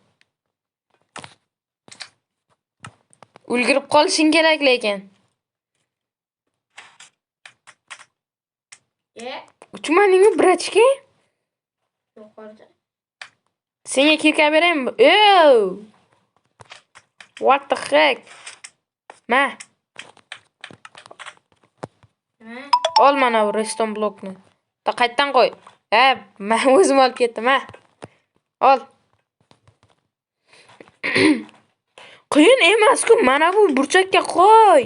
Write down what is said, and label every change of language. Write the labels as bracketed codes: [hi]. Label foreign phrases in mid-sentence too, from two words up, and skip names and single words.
[uz] Ulgurib qolishing kerak lekin. Uchimaning brachka? Yuqorida. Senga kirka beraymi? [en] What the heck? [uz] Ma. Ol mana bu redstone blokni. Qaytdan qo'y. Men o'zim olib ketdim, ha. Ol. Qiyin emas-ku, mana bu burchakka qo'y.